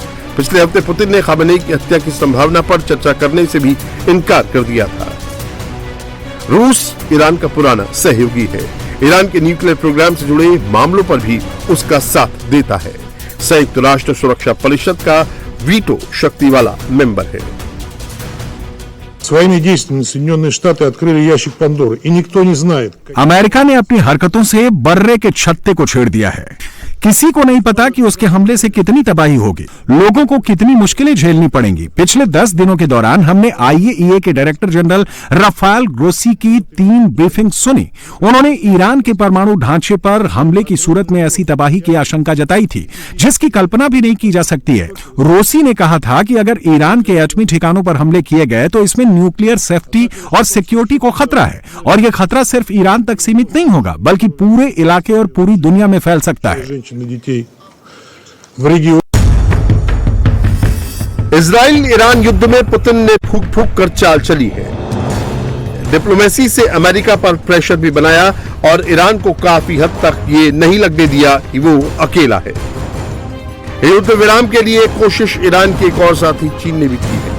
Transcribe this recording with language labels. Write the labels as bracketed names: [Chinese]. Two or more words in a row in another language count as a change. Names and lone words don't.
[Hindi] पिछले हफ्ते पुतिन ने खमेनेई की हत्या की संभावना पर चर्चा करने से भी इनकार कर दिया था। रूस ईरान का पुराना सहयोगी है। ईरान के [English] nuclear program [Hindi] से जुड़े मामलों पर भी उसका साथ देता है। संयुक्त राष्ट्र सुरक्षा परिषद का वीटो शक्ति वाला मेंबर है। [Russian] Своими действиями Соединенные Штаты открыли ящик Пандоры, и никто не знает. [Hindi] अमेरिका ने अपनी हरकतों से बर्रे के छत्ते को छेड़ दिया है। किसी को नहीं पता कि उसके हमले से कितनी तबाही होगी, लोगों को कितनी मुश्किलें झेलनी पड़ेंगी। पिछले 10 दिनों के दौरान हमने IAEA के [English] director general [Hindi] राफेल ग्रोसी की 3 ब्रीफिंग सुनी। उन्होंने ईरान के परमाणु ढांचे पर हमले की सूरत में ऐसी तबाही की आशंका जताई थी जिसकी कल्पना भी नहीं की जा सकती है। ग्रोसी ने कहा था कि अगर ईरान के एटमी ठिकानों पर हमले किए गए तो इसमें [English] nuclear safety [Hindi] और सिक्योरिटी को खतरा है, और यह खतरा सिर्फ ईरान तक सीमित नहीं होगा बल्कि पूरे इलाके और पूरी दुनिया में फैल सकता है। [Russian] женщин и детей в регионе. [Hindi] इजराइल ईरान युद्ध में पुतिन ने फूक फूक कर चाल चली है। डिप्लोमेसी से अमेरिका पर प्रेशर भी बनाया और ईरान को काफी हद तक ये नहीं लगने दिया कि वो अकेला है। युद्ध विराम के लिए कोशिश ईरान के एक और साथी चीन ने भी की है।